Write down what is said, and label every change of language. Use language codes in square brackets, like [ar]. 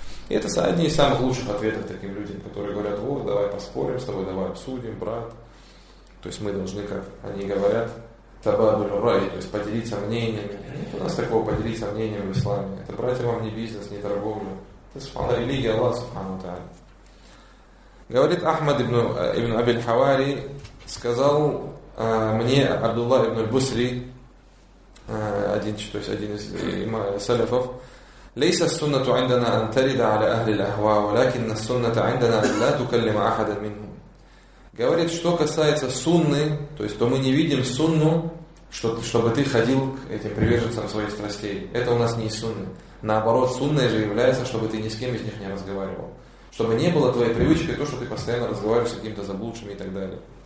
[ru] И это одни из самых лучших ответов таким людям, которые говорят, вот, давай поспорим с тобой, давай обсудим, брат. То есть мы должны, как они говорят, табадуль рай, то есть поделиться мнениями. Нет у нас такого поделиться мнением в исламе. Это, братья, вам не бизнес, не торговля. Это религия Аллаха субхана ва тааля. Говорит Ахмад ибн Абиль Хавари, сказал мне Абдулла ибн Аль-Бусри, один из салифов, [ar] ليس السنة عندنا أن ترد على أهل الأهواء ولكن السنة عندنا أن لا تكلم أحدا منهم. [ru] Говорит, что касается сунны, то есть то мы не видим сунну, чтобы ты ходил к этим приверженцам своих страстей. Это у нас не сунна. Наоборот, сунной же является, чтобы ты ни с кем из них не разговаривал. Чтобы не было твоей привычкой то, что ты постоянно разговариваешь с каким-то заблудшим и так далее.